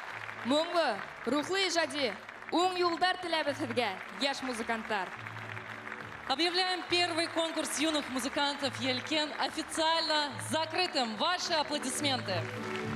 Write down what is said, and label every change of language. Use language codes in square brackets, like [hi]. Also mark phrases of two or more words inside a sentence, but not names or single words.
[ba] Моңлы, рухлы ижади, уң юлдар теләбез һезгә, яшь музыканттар. [ru] Объявляем первый конкурс юных музыкантов Елкен официально закрытым. Ваши аплодисменты.